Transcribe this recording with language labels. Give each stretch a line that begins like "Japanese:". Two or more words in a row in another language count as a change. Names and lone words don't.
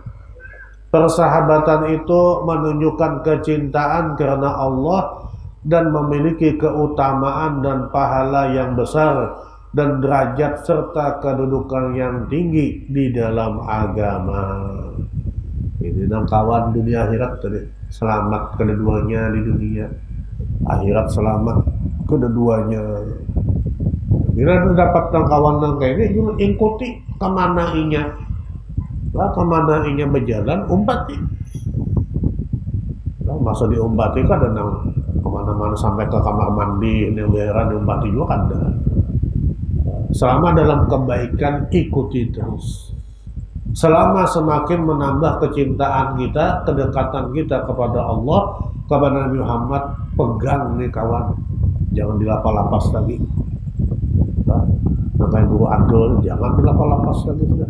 Indonesian: Persahabatan itu menunjukkan kecintaan karena Allah dan memiliki keutamaan dan pahala yang besar dan derajat serta kedudukan yang tinggi di dalam agama. Ini kawan dunia akhirat tadi, selamat kedua-duanya di dunia, akhirat selamat kedua-duanya. Bila dapat kawan yang kayak ini, juga ikuti kemana inya, kemana inya berjalan, umpati. Masa diumpati kan ada kemana-mana sampai ke kamar mandi, negara diumpati juga kan ada. Selama dalam kebaikan ikuti terus. Selama semakin menambah kecintaan kita, kedekatan kita kepada Allah, kepada Nabi Muhammad, pegang nih kawan, jangan dilapas-lapas lagi. Namanya guru adol, jangan dilapas-lapas lagi sudah.